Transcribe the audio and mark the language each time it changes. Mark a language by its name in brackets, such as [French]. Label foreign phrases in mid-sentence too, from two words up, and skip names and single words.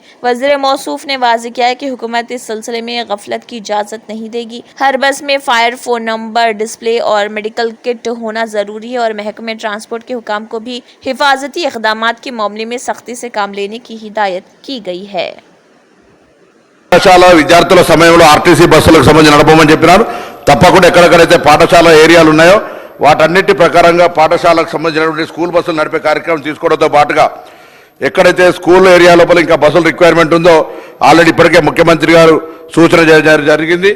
[Urdu] وزیر موصوف نے واضح کیا ہے کہ حکومت اس سلسلے میں غفلت کی اجازت نہیں دے گی۔ ہر بس میں [English] fire phone number, [Urdu] ڈسپلے اور [English] medical kit [Urdu] ہونا ضروری ہے اور محکمہ ٹرانسپورٹ کے حکام کو بھی حفاظتی اقدامات کے معاملے میں سختی سے کام لینے کی ہدایت کی گئی ہے۔ [Telugu] పాఠశాల విద్యార్థుల సమయంలో ఆర్టీసీ బస్సులకు సంబంధించి నడపమని చెప్పినారు. తప్పకుండా ఎక్కడెక్కడైతే పాఠశాల ఏరియాలు ఉన్నాయో వాటన్నిటి ప్రకారంగా పాఠశాలకు సంబంధించినటువంటి స్కూల్ బస్సులు నడిపే కార్యక్రమం తీసుకోవడంతో పాటుగా ఎక్కడైతే [English] school area [Telugu] లోపల ఇంకా బస్సుల రిక్వైర్మెంట్ ఉందో ఆల్రెడీ ఇప్పటికే ముఖ్యమంత్రి గారు సూచన జరిగింది.